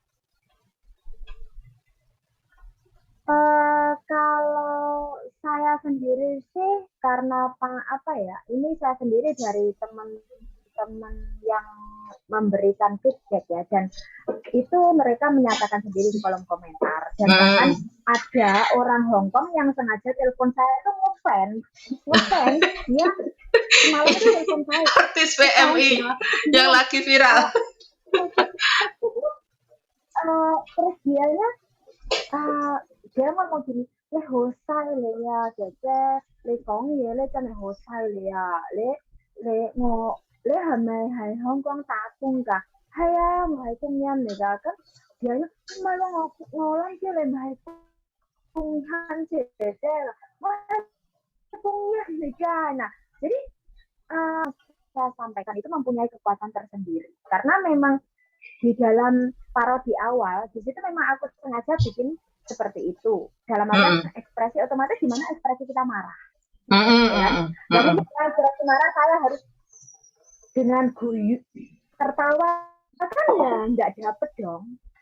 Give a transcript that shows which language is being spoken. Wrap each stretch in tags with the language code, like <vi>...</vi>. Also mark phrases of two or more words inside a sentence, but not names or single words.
<id>Kalau saya sendiri sih karena ini saya sendiri dari teman-teman yang memberikan feedback ya, dan itu mereka menyatakan sendiri di kolom komentar, dan bahkan ada orang Hong Kong yang sengaja telepon saya itu ngefans dia malam itu telepon saya, artis PMI yang lagi viral. Terus dia ngomong gini,</id> <yue>你好犀利呀, 姐姐你講嘢咧真係好犀利啊！你係咪喺香港打工㗎？係啊，我係工人嚟㗎。咁然後唔係喎，我諗住你唔係工餐姐姐啦，我係工人嚟㗎.</yue> <id>Nah, jadi saya sampaikan itu mempunyai kekuatan tersendiri, karena memang di dalam parodi awal di situ memang aku sengaja bikin seperti itu dalam artian ekspresi otomatis di mana ekspresi kita marah. Jadi ekspresi marah saya harus dengan guyu tertawa kan ya nggak dapet dong.</id>